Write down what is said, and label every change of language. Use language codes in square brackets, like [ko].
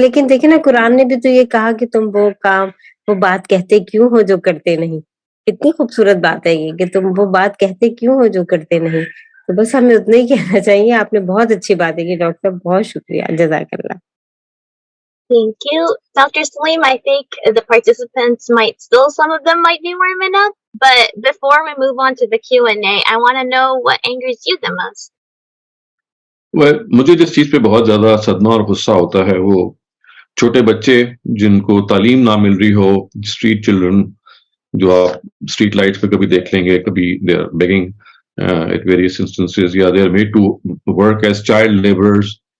[ur] لیکن دیکھیں نا قرآن نے بھی تو یہ کہا کہ تم وہ بات کہتے کیوں ہو جو کرتے نہیں. کتنی خوبصورت بات ہے یہ کہ تم وہ بات کہتے کیوں ہو جو کرتے نہیں. تو بس ہمیں اتنا ہی کہنا چاہیے. آپ نے بہت اچھی بات ہے کہ ڈاکٹر صاحب بہت شکریہ, جزاک اللہ. [en] Thank you. Dr. Salim, I think the participants some of them might be warming up, but before we move on to the Q&A, I want to know what angers you the most. [ur] مجھے جس چیز پہ بہت زیادہ صدمہ اور غصہ ہوتا ہے وہ چھوٹے بچے جن کو تعلیم نہ مل رہی ہو, اسٹریٹ چلڈرن جو آپ اسٹریٹ لائٹس پہ کبھی دیکھ لیں گے, کبھی [en] they are begging at various instances [ur] یا [en] They are made to work as child labourers.